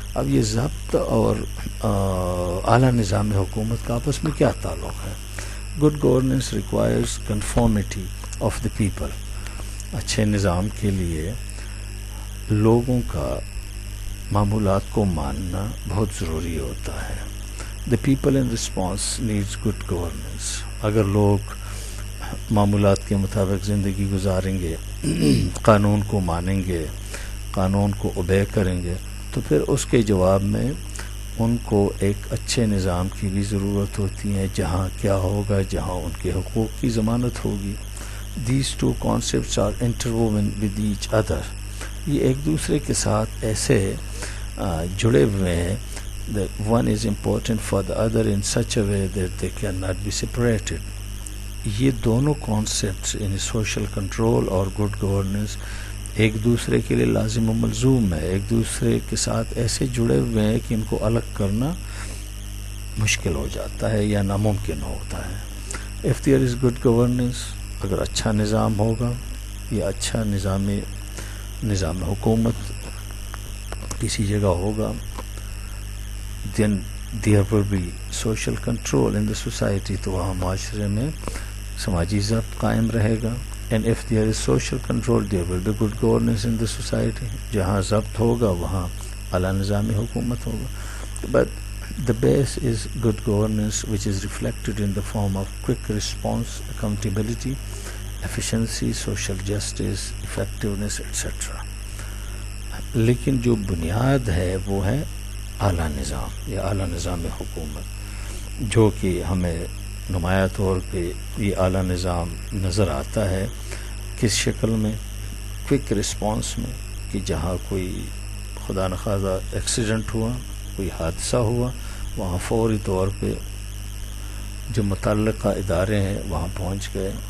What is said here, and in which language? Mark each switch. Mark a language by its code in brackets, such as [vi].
[ur] اب یہ ضبط اور اعلیٰ نظام حکومت کا آپس میں کیا تعلق ہے؟ [en] Good governance requires conformity of the people. [ur] اچھے نظام کے لیے لوگوں کا معمولات کو ماننا بہت ضروری ہوتا ہے. [en] The people in response needs good governance. [ur] اگر لوگ معمولات کے مطابق زندگی گزاریں گے، قانون کو مانیں گے، قانون کو اوبے کریں گے، تو پھر اس کے جواب میں ان کو ایک اچھے نظام کی بھی ضرورت ہوتی ہے جہاں کیا ہوگا، جہاں ان کے حقوق کی ضمانت ہوگی. [en] These two concepts are interwoven with each other. [ur] یہ ایک دوسرے کے ساتھ ایسے جڑے ہوئے ہیں [en] that one is important for the other in such a way that they cannot be separated. [ur] یہ دونوں کانسیپٹس یعنی سوشل کنٹرول اور گڈ گورننس ایک دوسرے کے لیے لازم و ملزوم ہے، ایک دوسرے کے ساتھ ایسے جڑے ہوئے ہیں کہ ان کو الگ کرنا مشکل ہو جاتا ہے یا ناممکن ہوتا ہے. [en] If there is good governance، [ur] اگر اچھا نظام ہوگا یا اچھا نظام حکومت کسی جگہ ہوگا، [en] then there will be social control in the society، [ur] تو وہاں معاشرے میں سماجی ضبط قائم رہے گا. [en] and if there is social control there will be good governance in the society. [ur] جہاں ضبط ہوگا وہاں اعلیٰ نظام حکومت ہوگا. [en] but the base is good governance which is reflected in the form of quick response, accountability, efficiency, social justice, effectiveness, etc. [ur] لیکن جو بنیاد ہے وہ ہے اعلیٰ نظام یا اعلیٰ نظام حکومت، جو کہ ہمیں نمایاں طور پہ یہ اعلیٰ نظام نظر آتا ہے کس شکل میں؟ کوئک رسپانس میں، کہ جہاں کوئی خدا نخواستہ ایکسیڈنٹ ہوا، کوئی حادثہ ہوا، وہاں فوری طور پہ جو متعلقہ ادارے ہیں وہاں پہنچ گئے.